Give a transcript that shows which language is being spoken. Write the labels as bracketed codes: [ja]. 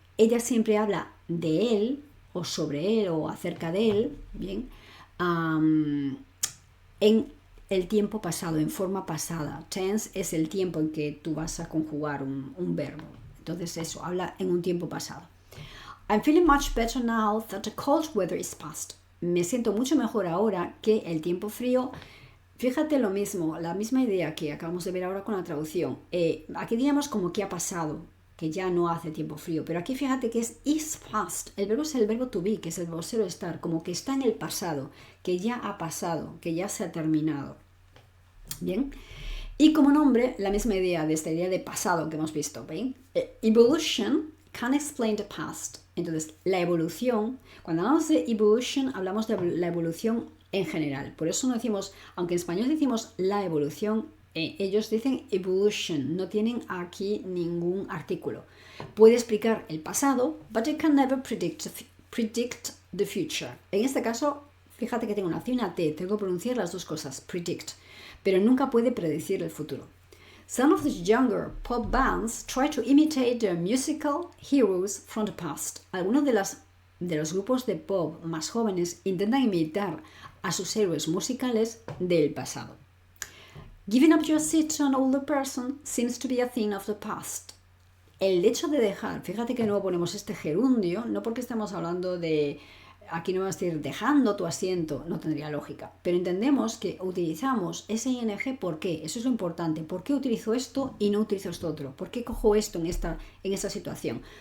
[es] Ella siempre habla de él o sobre él o acerca de él, bien, en el tiempo pasado, en forma pasada. Tense es el tiempo en que tú vas a conjugar un verbo. Entonces eso, habla en un tiempo pasado. [en] I'm feeling much better now that the cold weather is past. [es] Me siento mucho mejor ahora que el tiempo frío. Fíjate lo mismo, la misma idea que acabamos de ver ahora con la traducción. Aquí diríamos como que ha pasado, que ya no hace tiempo frío, pero aquí fíjate que es [en] is past. [es] El verbo es el verbo to be, que es el verbo ser o estar, como que está en el pasado, que ya ha pasado, que ya se ha terminado. Bien. Y como nombre, la misma idea de esta idea de pasado que hemos visto. ¿Ven? [en] Evolution can explain the past. [es] Entonces, la evolución, cuando hablamos de evolution, hablamos de la evolución en general. Por eso no decimos, aunque en español decimos la evolución, ellos dicen evolution, no tienen aquí ningún artículo. Puede explicar el pasado, [en] but it can never predict the future. [es] En este caso, fíjate que tengo una C y una T, tengo que pronunciar las dos cosas, predict, pero nunca puede predecir el futuro. [en] Some of the younger pop bands try to imitate their musical heroes from the past. [es] Algunos de los grupos de pop más jóvenes intentan imitar a sus héroes musicales del pasado. [en] Giving up your seat to an older person seems to be a thing of the past. [es] El hecho de dejar, fíjate que no ponemos este gerundio, no porque estamos hablando de, aquí no vamos a decir dejando tu asiento, no tendría lógica, pero entendemos que utilizamos ese ing, ¿por qué? Eso es lo importante. ¿Por qué utilizo esto y no utilizo esto otro? ¿Por qué cojo esto en esta situación?